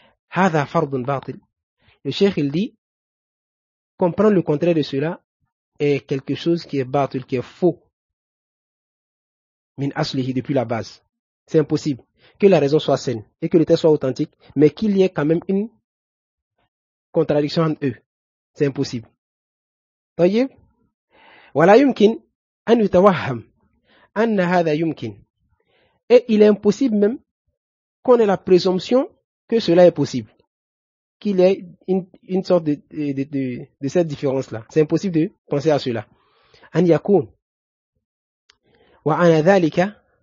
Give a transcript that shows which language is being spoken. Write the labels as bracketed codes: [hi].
[ar] Hada fardun batil. [fr] Le cheikh il dit comprendre le contraire de cela est quelque chose qui est batil, qui est faux. [ar] Min aslihi, [fr] depuis la base. C'est impossible que la raison soit saine et que le texte soit authentique, mais qu'il y ait quand même une contradiction entre eux. C'est impossible. [ar] طيب ولا يمكن أن يتوهم أن هذا يمكن. [fr] Et il est impossible même qu'on ait la présomption que cela est possible, qu'il y ait une sorte de cette différence-là. C'est impossible de penser à cela. [ar] أن يكون وأن ذلك.